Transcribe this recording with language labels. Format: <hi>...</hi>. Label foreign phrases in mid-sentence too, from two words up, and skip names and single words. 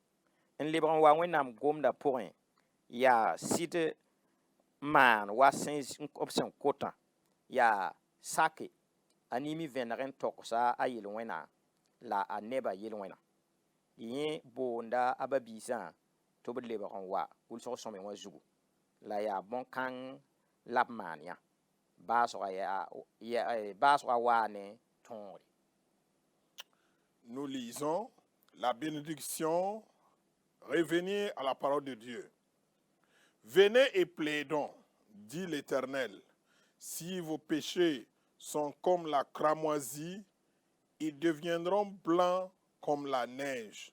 <mos>N lebg n wa wẽnnaam gomda pʋgẽ yaa sɩd maan wa b sẽn kotã yaa sake a nimi vẽneg n togsa a yel-wẽna la a neba yel-wẽna. Yẽ boonda a ba-biisã tɩ b d lebg n wa wʋlsg sõme wã zugu la yaa bõn-kãng la b maan yã. Baasga waa ne tõore.</mos> <fr>Nous lisons la bénédiction, revenir à la parole de Dieu. Venez et plaidons, dit l'Éternel. Si vos péchés sont comme la cramoisie, ils deviendront blancs comme la neige.</fr>